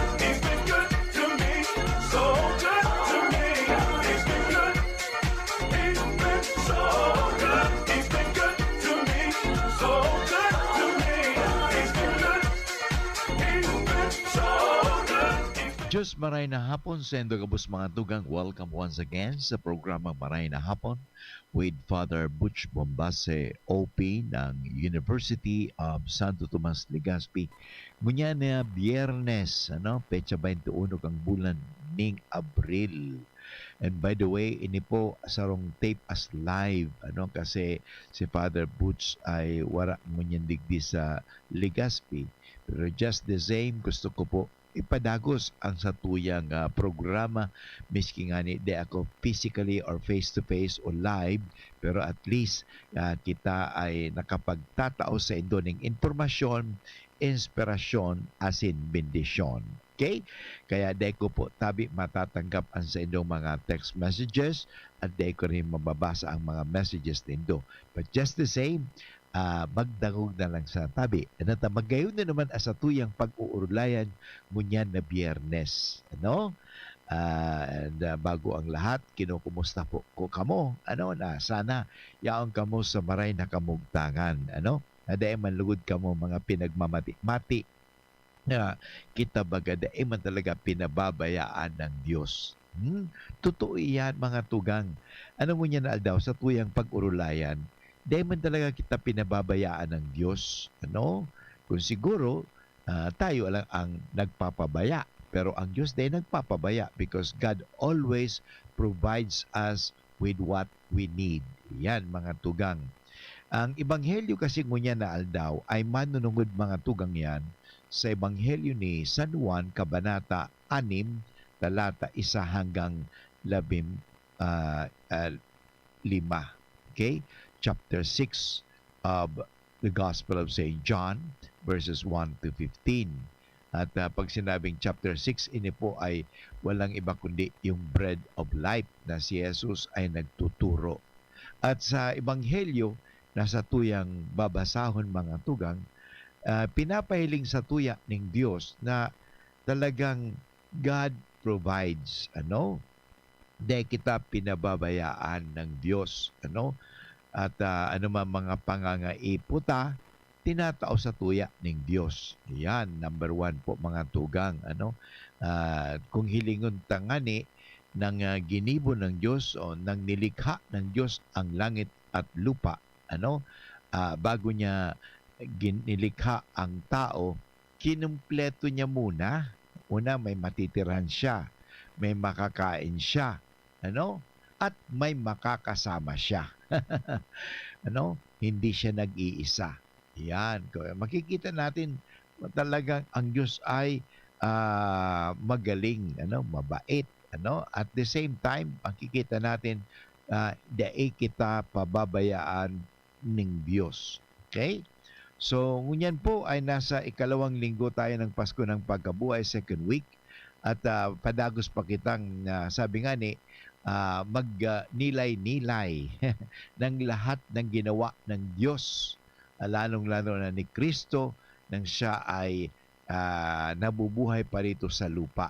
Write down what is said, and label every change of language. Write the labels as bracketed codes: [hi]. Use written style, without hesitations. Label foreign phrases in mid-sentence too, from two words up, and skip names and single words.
[en] He's been good to me, so good to me. He's been good. He's been so good. He's been good to me, so good to me. He's been good. He's been so good. [bik] Diyos maray na hapon sa endo kabus mga tugang. [en] Welcome once again [bik] sa programa [en] Maray na Hapon with Father Butch Bombase, OP ng University of Santo Tomas, Legazpi. [bik] Ngunya na Biyernes, petsa 21 kang bulan ning Abril. [en] And by the way, [bik] ini po sarong [en] tape as live, [bik] kasi si Father Butch ay wala ngunyan digdi sa Legazpi. [en] Pero just the same, [bik] gusto ko po ipadagos ang satuyang programa miski nga ni di ako [en] physically or face to face [bik] o live, pero [en] at least [bik] kita ay nakapagtatao sa indo ng informasyon, inspirasyon asin bendisyon. Okay? Kaya di ko po tabi matatanggap ang sa indong mga [en] text messages [bik] at di ko rin mababasa ang mga messages nindo. [en] But just the same, [bik] magdangog na lang sa tabi. Magayon na naman sa tuyang pag-uurlayan ngunyan na Biyernes. Bago ang lahat, kinukumusta po ko kamo. Na sana yaong kamo sa maray na kamugtangan. Dahil manlugod kamo mga pinagmamati-mati na kita baga dahil man talaga pinababayaan ng Diyos. Totoo yan mga tugang. Mo niya na aldaw sa tuyang pag-urulayan, dahil man talaga kita pinababayaan ng Diyos. [tl] Kung siguro, tayo lang ang nagpapabaya. [bik] Pero ang Diyos dahil nagpapabaya [en] because God always provides us with what we need. [bik] Yan, mga tugang. Ang Ebanghelyo kasi ngunya na aldaw ay manunungod mga tugang yan sa Ebanghelyo ni San Juan, Kabanata 6, talata 1 hanggang 15. Okay? [en] Chapter 6 of the Gospel of St. John, verses 1 to 15. [tl] At pag sinabing chapter 6, ini po ay walang iba kundi yung [en] bread of life [tl] na si Jesus ay nagtuturo. [bik] At sa Ebanghelyo, nasa tuyang babasahon mga tugang, pinapahiling sa tuya ng Diyos na talagang [en] God provides. [bik] Dahil kita pinababayaan ng Diyos. At mga pangangaiputa, tinatao sa tuya ng Diyos. Yan, number 1 po mga tugang. [tl] Kung hilingon tangani ng ginibo ng Diyos o ng nilikha ng Diyos ang langit at lupa, bago niya nilikha ang tao, kinumpleto niya muna. Una, may matitiran siya, may makakain siya, at may makakasama siya. Hindi siya nag-iisa. Yan. Makikita natin talagang ang Diyos ay magaling, mabait. [en] At the same time, [tl] makikita natin dahil kita pababayaan ng Diyos. Okay? So, ngunyan po ay nasa ikalawang linggo tayo ng Pasko ng Pagkabuhay, [en] second week. [tl] At padagos pa kitang sabi nga ni, magnilay-nilay ng lahat ng ginawa ng Diyos, lalong-lalo na ni Kristo nang siya ay nabubuhay pa rito sa lupa.